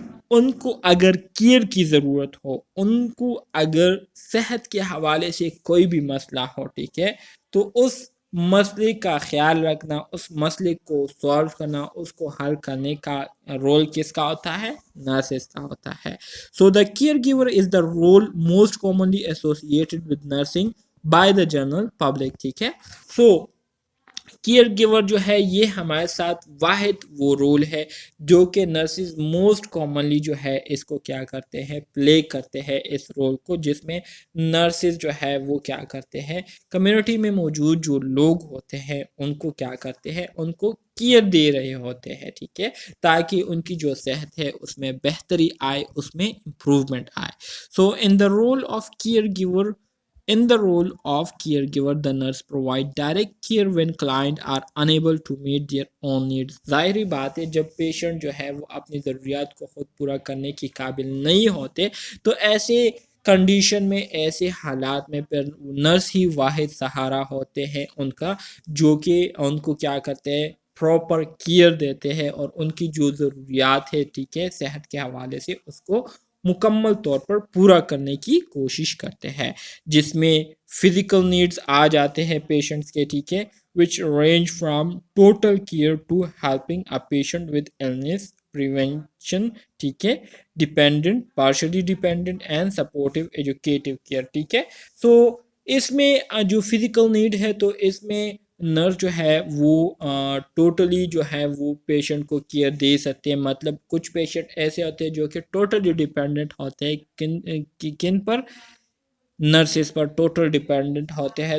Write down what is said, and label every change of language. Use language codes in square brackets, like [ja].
[ur] ان کو اگر کیئر کی ضرورت ہو، ان کو اگر صحت کے حوالے سے کوئی بھی مسئلہ ہو، ٹھیک ہے، تو اس مسئلے کا خیال رکھنا، اس مسئلے کو سالو کرنا، اس کو حل کرنے کا رول کس کا ہوتا ہے؟ نرسز کا ہوتا ہے. [en] So the caregiver is the role most commonly associated with nursing by the general public. [ur] ٹھیک ہے، سو کیئر گیور جو ہے یہ ہمارے ساتھ واحد وہ رول ہے جو کہ نرسز موسٹ کامنلی جو ہے اس کو کیا کرتے ہیں؟ پلے کرتے ہیں اس رول کو، جس میں نرسز جو ہے وہ کیا کرتے ہیں؟ کمیونٹی میں موجود جو لوگ ہوتے ہیں ان کو کیا کرتے ہیں؟ ان کو کیئر دے رہے ہوتے ہیں. ٹھیک ہے، تاکہ ان کی جو صحت ہے اس میں بہتری آئے، اس میں امپروومنٹ آئے. [en] So in the role of caregiver, In the role of caregiver, the nurse provide direct care when clients are unable to meet their own needs. [ur] ظاہری بات ہے جب پیشنٹ جو ہے وہ اپنی ضروریات کو خود پورا کرنے کی قابل نہیں ہوتے، تو ایسے کنڈیشن میں، ایسے حالات میں پھر نرس ہی واحد سہارا ہوتے ہیں ان کا، جو کہ ان کو کیا کرتے ہیں؟ پراپر کیئر دیتے ہیں اور ان کی جو ضروریات ہے، ٹھیک ہے، صحت کے حوالے سے اس کو مکمل طور پر پورا کرنے کی کوشش کرتے ہیں، جس میں فزیکل نیڈز آ جاتے ہیں پیشنٹس کے. ٹھیک ہے، [en] which range from total care to helping a patient with illness prevention. [ur] ٹھیک ہے، [en] Dependent, partially dependent and supportive educative care. [ur] ٹھیک ہے، سو اس میں جو فزیکل نیڈ ہے تو اس میں نرس جو ہے وہ ٹوٹلی جو ہے وہ پیشنٹ کو کیئر دے سکتے ہیں. مطلب کچھ پیشنٹ ایسے ہوتے ہیں جو کہ ٹوٹلی ڈیپینڈنٹ ہوتے ہیں کن پر؟ نرسز پر ٹوٹل ڈیپینڈنٹ ہوتے ہیں.